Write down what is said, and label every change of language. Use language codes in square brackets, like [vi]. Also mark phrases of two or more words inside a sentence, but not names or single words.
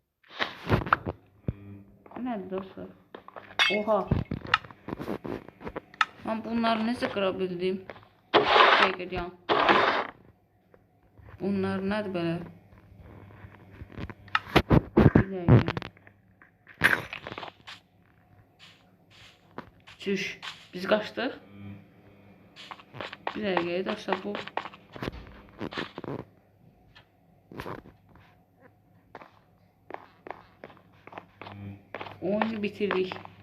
[az] Bu nədir dostlar? Oha. [tr] Ben bunları [az] necə qıra bildim? Çəkəcəm. Bunlar nədir belə? Bir dəqiqə. [tr] Çüş, biz kaçtık. Bir dakika dostlar, bu oyunu bitirdik.